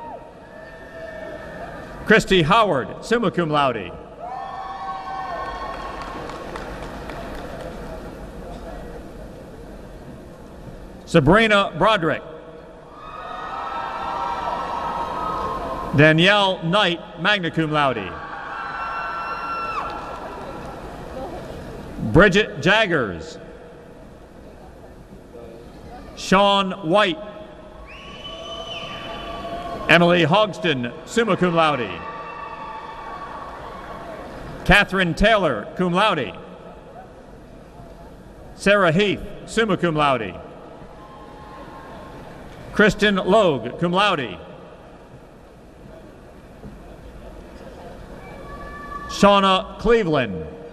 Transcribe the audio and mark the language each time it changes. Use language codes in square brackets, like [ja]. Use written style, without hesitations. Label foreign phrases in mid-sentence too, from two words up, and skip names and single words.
[en] Christy Howard, [la] summa cum laude. [en] Sabrina Broderick. Danielle Knight, [la] magna cum laude. [en] Bridget Jaggers. Sean White. Emily Hogston, [la] summa cum laude. [en] Catherine Taylor, [la] cum laude. [en] Sarah Heath, [la] summa cum laude. [en] Kristen Logue, [la] cum laude. [en] Shauna Cleveland.